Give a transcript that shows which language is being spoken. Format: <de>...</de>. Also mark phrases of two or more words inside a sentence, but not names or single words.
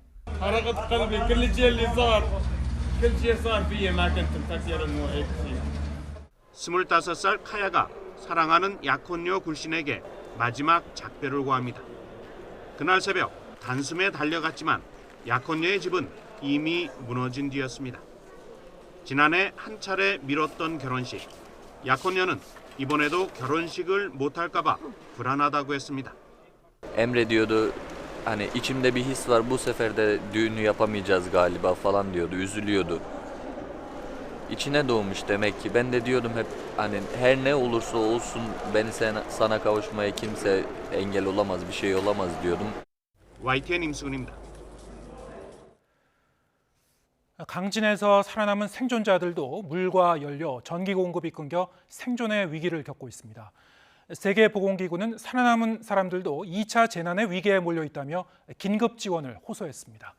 <ko>25살 카야가 사랑하는 약혼녀 굴신에게 마지막 작별을 고합니다. 그날 새벽 단숨에 달려갔지만 약혼녀의 집은 이미 무너진 뒤였습니다. 지난해 한 차례 미뤘던 결혼식. 약혼녀는 이번에도 결혼식을 못할까 봐 불안하다고 했습니다.</ko> <tr>Emrediyordu hani içimde bir his var bu sefer de düğünü yapamayacağız galiba falan diyordu, üzülüyordu. İçine doğmuş demek ki. Ben de diyordum hep hani her ne olursa olsun beni sana kavuşmaya kimse engel olamaz, bir şey olamaz diyordum.</tr> <ko>YTN 임수근입니다. 강진에서 살아남은 생존자들도 물과 연료, 전기 공급이 끊겨 생존의 위기를 겪고 있습니다. 세계보건기구는 살아남은 사람들도 2차 재난의 위기에 몰려 있다며 긴급 지원을 호소했습니다.</ko>